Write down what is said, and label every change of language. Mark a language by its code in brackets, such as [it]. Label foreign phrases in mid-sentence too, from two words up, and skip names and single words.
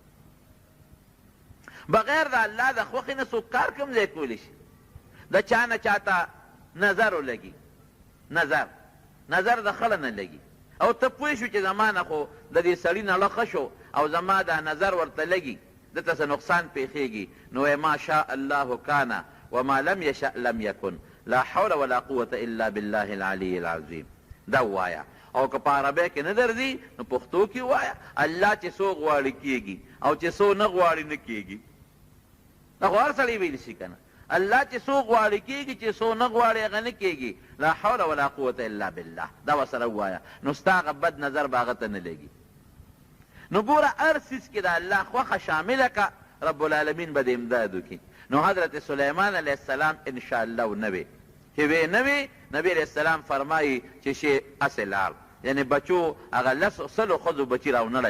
[ps] بغیر د الله د خوښې نه څوک کار کوم ځای کولی شي. د چا نه چاته نظر ولګي، نظر د خړه نه لګي، او ته پوه شو چې زما نه خو د دې سړي نړه ښه شو او زما دا نظر ورته لګي، دته څه نقصان پیښیږي، نو وایې [ar] ما شاء الله کان وما لم یشأ لم یکن لا حول ولا قوة الا بالله العلی العظیم. [ps] دا ووایه. او که په عربی کې نه درځي نو پښتو کې ووایه، الله چې څو غواړي کېږي او چې څو نه غواړي نه کېږي. دا خو هر سړی ویلی شي که نه، الله چې څو غواړي کېږي، چې څو نه غواړي هغه نه کېږي. [ar] لا حول ولا قوة الا بالله. [ps] دا ورسره ووایه، نو ستا هغه بد نظر به هغه ته نه لګي. نو ګوره هر څیز کې د الله خوښه شامله که، رب العالمین به د امداد وکړي. نو حضرت سلیمان علیه السلام انشاءالله ونه وی، چې وی نه وی، نبی علیه السلام فرمایي چې شی هسې لاړ، یعنې بچو هغه سلو ښځو بچي راونړل.